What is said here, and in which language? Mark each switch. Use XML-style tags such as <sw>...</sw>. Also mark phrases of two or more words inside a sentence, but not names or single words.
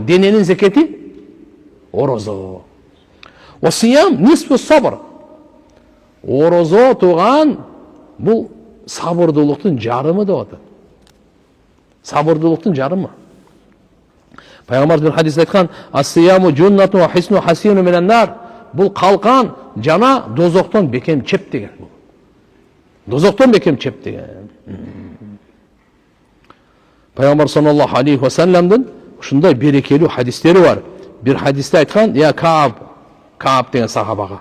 <ky>Дененин зекети орозо.</ky> <ar>والصيام نصف الصبر.</ar> <ky>Орозо туган бул сабырдуулуктун жарымы деп атат. Сабырдуулуктун жарымы. Пайгамбар бир хадисте айткан:</ky> <ar>"الصيام جنة وحصن حصين من النار."</ar> <ky>Бул калкан жана дозоктон бекем чеп деген бул. Дозоктон бекем чеп деген. Пайгамбар</ky> <ar>صلى الله عليه وسلم</ar> <ky>ушундай берекелүү хадистери бар. Бир хадисте айткан:</ky> <ar>"يا كعب</ar> <ky>деген сахабага.</ky>